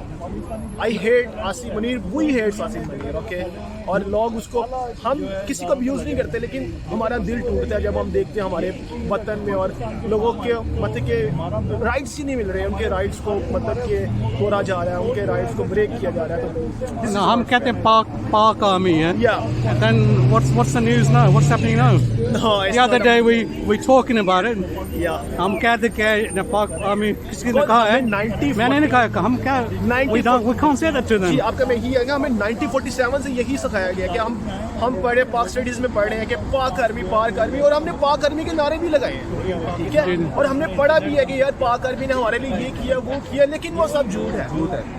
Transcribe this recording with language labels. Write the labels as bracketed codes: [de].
[en] I hate Asif Munir, [ur] we hates Asif Munir. Okay, اور لوگ اس کو، ہم کسی کو ابیوز نہیں کرتے، لیکن ہمارا دل ٹوٹتا ہے جب ہم دیکھتے ہیں ہمارے وطن میں اور لوگوں کے مطلب کہ رائٹس ہی نہیں مل رہے، ان کے رائٹس کو مطلب کہ توڑا جا رہا ہے، ان کے رائٹس کو بریک کیا جا رہا ہے. [en] No, [ur] ہم کہتے ہیں پاک آرمی ہے. [en] Yeah. Then what's the news now? What's happening now? No, it's The other not day we talking about it. Yeah. [ur] ہم کہتے کہ پاک آرمی کسی نے کہا ہے، میں نے نہیں کہا. ہم کیا [en] we can't say that to them. [ur] جی، آپ کا میں یہی ہے کہ ہمیں 1947 سے یہی سکھایا گیا کہ ہم پڑھے پاک اسٹڈیز میں پڑھ رہے ہیں کہ پاک آرمی، پاک آرمی، اور ہم نے پاک آرمی کے نعرے بھی لگائے ہیں. ٹھیک ہے، اور ہم نے پڑھا بھی ہے کہ یار پاک آرمی نے ہمارے لیے یہ کیا وہ کیا، لیکن وہ سب جھوٹ ہے.